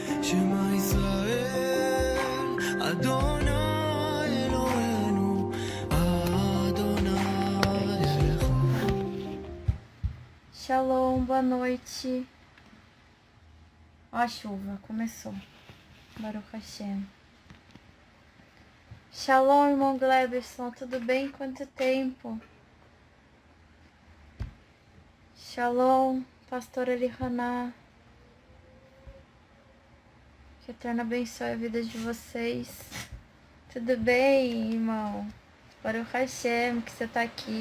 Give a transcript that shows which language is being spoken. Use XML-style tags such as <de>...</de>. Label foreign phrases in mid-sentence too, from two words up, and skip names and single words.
<he>שמע ישראל, אדני אלהינו, אדני אחד.</he> <pt>Shalom, boa noite. Ó a chuva, começou.</pt> <he>ברוך השם.</he> <pt>Shalom, irmão Gleberson, tudo bem? Quanto tempo? Shalom, pastora Elihaná. Que o Eterno abençoe a vida de vocês. Tudo bem, irmão?</pt> <he>ברוך השם,</he> <pt>que você tá aqui.</pt>